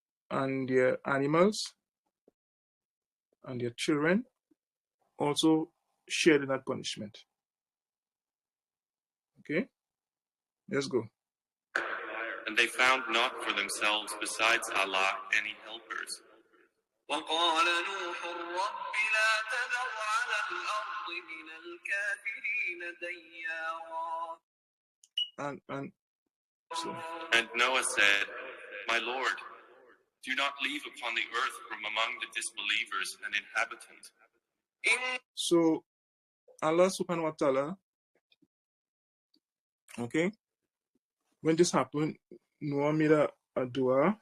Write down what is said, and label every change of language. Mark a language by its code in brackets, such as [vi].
[en] And their animals and their children also shared in that punishment. Okay? Let's go. And they found not for themselves besides Allah any helpers. [ar] وقال نوح رب لا تذر على الأرض من الكافرين ديارا. [en] And Noah said, My Lord, do not leave upon the earth from among the disbelievers an inhabitant. So Allah subhanahu wa ta'ala, okay, when this happened, Noah made a dua.